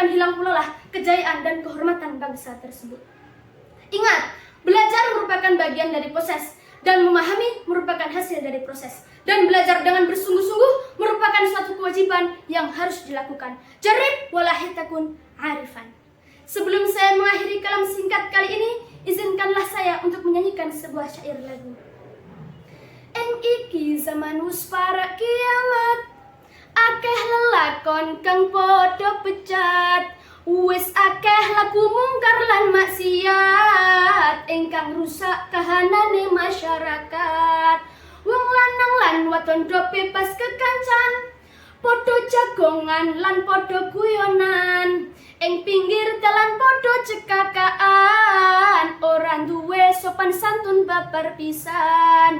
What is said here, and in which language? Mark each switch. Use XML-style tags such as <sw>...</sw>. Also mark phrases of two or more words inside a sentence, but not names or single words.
<id>datang pula lah kejayaan dan kehormatan bangsa tersebut. Ingat, belajar merupakan bagian dari proses, dan memahami merupakan hasil dari proses. Dan belajar dengan bersungguh-sungguh merupakan suatu kewajiban yang harus dilakukan.</id> <ar>جرب ولاحظ تكن عارفا.</ar> <id>Sebelum saya mengakhiri kalam singkat kali ini, izinkanlah saya untuk menyanyikan sebuah syair lagu.</id> <jv>Eng iki zaman wis para kiamat, akeh lelakon kang podo pecat, wis akeh laku mungkar lan maksiat ingkang rusak kahanane masyarakat. Wong lanang lan wadon do bebas kekancan, podo jagongan lan podo guyonan, ing pinggir dalan podo cekakaan, ora duwe sopan santun babar pisan.</jv>